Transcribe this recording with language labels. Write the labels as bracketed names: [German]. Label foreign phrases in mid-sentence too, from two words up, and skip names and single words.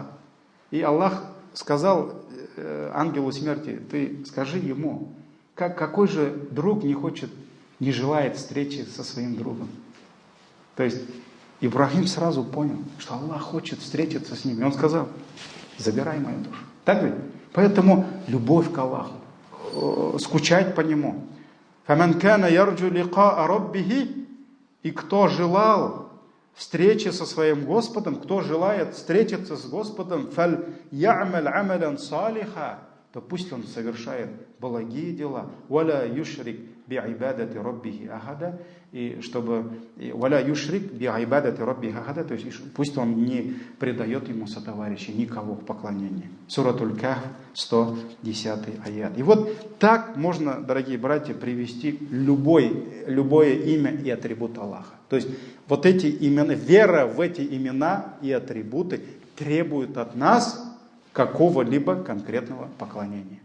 [Russian] И Аллах сказал ангелу смерти: ты скажи ему, какой же друг не желает встречи со своим другом? То есть Ибрахим сразу понял, что Аллах хочет встретиться с ним. И он сказал: забирай мою душу. Так ведь? Поэтому любовь к Аллаху, скучать по Нему. [Arabic] فَمَنْ كَانَ يَرْجُ لِقَاءَ رَبِّهِ. [Russian] И кто желал встречи со своим Господом, кто желает встретиться с Господом, [Arabic] فَلْيَعْمَلْ عَمَلًا صَالِحًا, [Russian] то пусть он совершает благие дела. [Arabic] وَلَا يُشْرِكْ بِعِبَادَةِ رَبِّهِ أَحَدًا. [Russian] И чтобы [Arabic] وَلَا يُشْرِكْ بِعِبَادَةِ رَبِّهِ أَحَدًا, [Russian] то есть пусть он не предает ему сотоварища, никого в поклонении. Суратуль Кахф, 110 аят. И вот так можно, дорогие братья, привести любое имя и атрибут Аллаха. То есть вот эти имена, вера в эти имена и атрибуты требует от нас какого-либо конкретного поклонения.